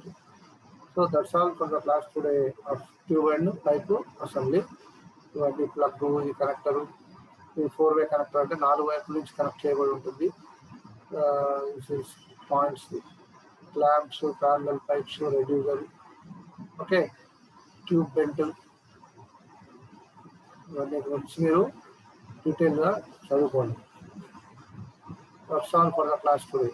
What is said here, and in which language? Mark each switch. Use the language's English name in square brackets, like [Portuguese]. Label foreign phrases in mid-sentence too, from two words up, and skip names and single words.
[English] So that's all for the class today of tube and pipe assembly. [Telugu] ఇవన్నీ ప్లగ్, ఈ కనెక్టర్, ఈ 4-way కనెక్టర్ అంటే 4 వైపుల నుంచి కనెక్ట్ చేయబడి ఉంటుంది. [English] points, clamps, parallel pipes, reducer, okay, tube belt, [Telugu] ఇవన్నీ గురించి మీరు డీటెయిల్గా చదువుకోండి. [English] That's all for the class today.